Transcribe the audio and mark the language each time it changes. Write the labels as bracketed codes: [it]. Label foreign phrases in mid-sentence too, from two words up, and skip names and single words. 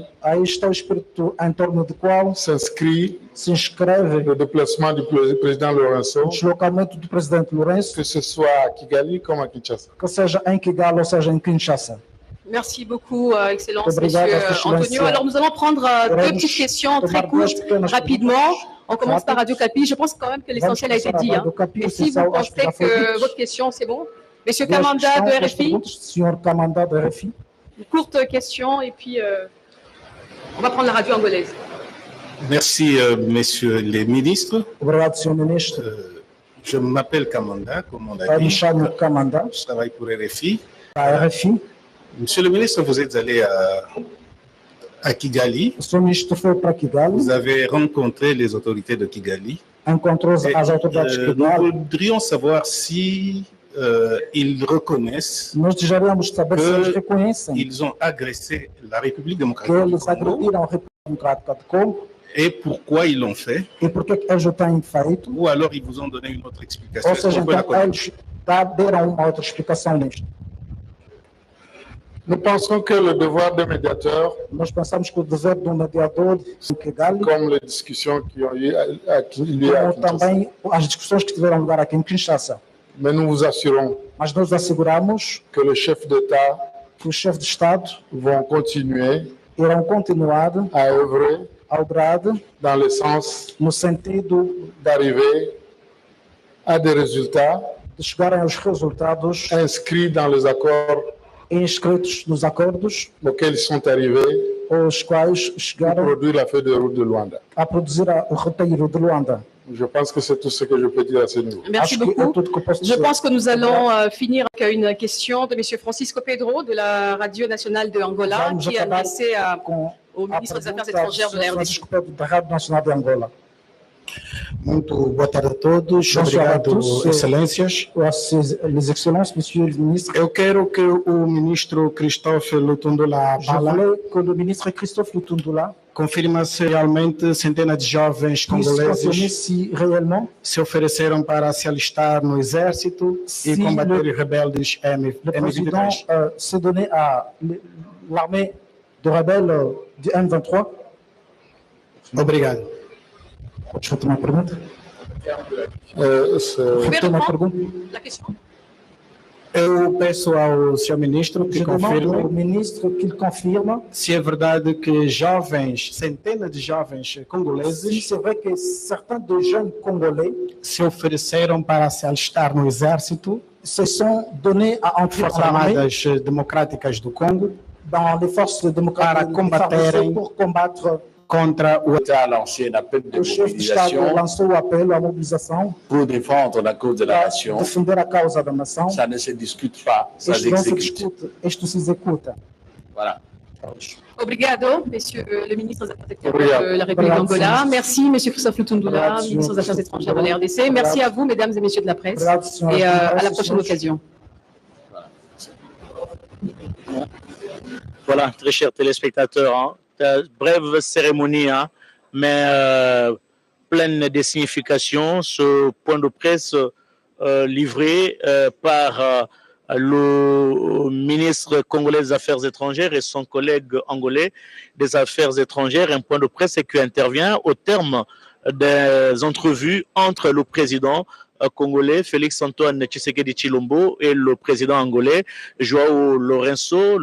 [pt] Aí está o espírito em torno do qual [fr] s'inscrit [pt] se inscreve [fr] le déplacement du président Lourenço, [pt] o deslocamento do presidente Lourenço, [fr] que ce soit à Kigali comme à Kinshasa. [pt] que seja em Kigali ou seja em Kinshasa. [fr] Merci beaucoup, Excellence, [pt] Obrigado, [fr] Monsieur [pt] Excelência. [fr] Antonio. Alors, nous allons prendre deux petites questions très courtes, rapidement. On commence par Radio Capi. Je pense quand même que l'essentiel a été dit. Hein. Et si vous pensez que votre question, c'est bon? Monsieur Kamanda de RFI, [pt] Senhor Kamanda de RFI. [fr] une courte question et puis on va prendre la radio angolaise. Merci, messieurs les ministres. [pt] Obrigado, senhor ministro. [fr] Je m'appelle Kamanda, comme on l'a [pt] Eu me [fr] dit. [pt] chamo Kamanda, [fr] Je travaille pour RFI. [pt] da RFI. [fr] Monsieur le ministre, vous êtes allé à Kigali. [pt] O senhor ministro foi para Kigali, [fr] Vous avez rencontré les autorités de Kigali. [pt] encontrou [fr] Et, [pt] as autoridades de [fr] nous [pt] Kigali. [fr] voudrions savoir si ils reconnaissent [pt] Nós desejaríamos saber se eles reconhecem [fr] qu'ils ont agressé la République [pt] que [fr] démocratique du [pt] eles [fr] Congo [pt] agrediram a República Democrática de Congo [fr] et pourquoi ils l'ont fait. [pt] e por que eles o têm feito. [fr] Ou alors ils vous ont donné une autre explication. [pt] Ou [fr] Est-ce [pt] seja, [fr] qu'on peut la [pt] então [fr] connaître? [pt] eles deram uma outra explicação nisto. [fr] Nous pensons que le devoir de médiateur, [pt] Nós pensamos que o dever do mediador em Kigali, [fr] comme les discussions qui ont eu lieu à [pt] como [fr] Kinshasa, [pt] também as discussões que tiveram lugar aqui em Kinshasa, [fr] mais nous vous assurons [pt] mas nós asseguramos [fr] que le chef d'État [pt] que os chefes de Estado [fr] vont continuer [pt] irão continuar [fr] à œuvrer [pt] a obrar [fr] dans le sens [pt] no sentido [fr] d'arriver à des résultats [pt] de chegarem aos resultados [fr] inscrits dans les accords [pt] inscritos nos acordos, [fr] auxquels ils sont arrivés [pt] os quais [fr] pour [pt] chegaram [fr] produire la feuille de route de Luanda. [pt] a produzir o roteiro de Luanda. [fr] Je pense que c'est tout ce que je peux dire à ce niveau. Merci [pt] Acho que é [fr] beaucoup. [pt] tudo que eu posso [fr] Je [pt] dizer. [fr] pense que nous allons finir avec une question de Monsieur Francisco Pedro de la Radio Nationale de Angola [pt] Vamos [fr] qui est [pt] acabar [fr] adressée [pt] com [fr] au [pt] a [fr] ministre des Affaires [pt] pergunta [fr] étrangères de la RDC. [pt] Francisco Pedro, da Rádio Nacional de Angola. Muito boa tarde a todos. [fr] Bonsoir à [pt] Obrigado, [fr] tous. [pt] excelências. [fr] Les excellences, monsieur le ministre, [pt] Eu quero que o ministro Christophe Lutundula [fr] je [pt] Bala [fr] voulais que le ministre Christophe Lutundula [pt] confirme se realmente centenas de jovens [fr] puisse confirmer [pt] congoleses [fr] si réellement [pt] se ofereceram para se alistar no exército [fr] Si [pt] e combater [fr] le- [pt] os rebeldes [fr] le président [pt] M23. [fr] s'est donné à l'armée de rebelles du M23. [pt] Obrigado. Je vais te ma pergunta. [fr] C'est- Vous pouvez [pt] Repete ma [fr] reprendre [pt] pergunta. [fr] la question? [pt] Eu peço ao senhor ministro que [fr] Je demande au [pt] confirme [fr] ministre qu'il confirme [pt] se é verdade que jovens, centenas de jovens [fr] si [pt] congoleses [fr] c'est vrai que certains des jeunes Congolais [pt] se ofereceram para se alistar no exército, [fr] se sont donnés à entrer [pt] Forças [fr] à l'armée [pt] Armadas Democráticas do Congo, [fr] dans les forces démocratiques [pt] Para combaterem [fr] pour combattre. [pt] contra o [fr] L'État a lancé un appel de [pt] O chefe de Estado [fr] mobilisation [pt] lançou o apelo à mobilização [fr] pour défendre la cause de la [pt] para [fr] nation. [pt] defender a causa da nação. [fr] Ça ne se discute pas, ça [pt] Isto não se [fr] s'exécute. [pt] discute, isto se executa. [fr] Voilà. [pt] Obrigado, [fr] Monsieur le ministre des Affaires étrangères [pt] Obrigado. [fr] de la République [pt] Obrigado, [fr] d'Angola. [pt] senhor. [fr] Merci, Monsieur Christophe Lutundula, [pt] Obrigado, [fr] ministre des Affaires [pt] senhor. [fr] étrangères de la RDC. Merci à vous, Mesdames et Messieurs de la presse. [pt] Obrigado, senhora. [fr] Et à la [pt] Senhoras e [fr] prochaine [pt] senhores. [fr] occasion. Voilà, très chers téléspectateurs, hein, brève cérémonie, hein, mais pleine de signification. Ce point de presse livré par le ministre congolais des Affaires étrangères et son collègue angolais des Affaires étrangères, un point de presse qui intervient au terme des entrevues entre le président congolais, Félix-Antoine Tshisekedi Tshilombo, et le président angolais, Joao Lourenço.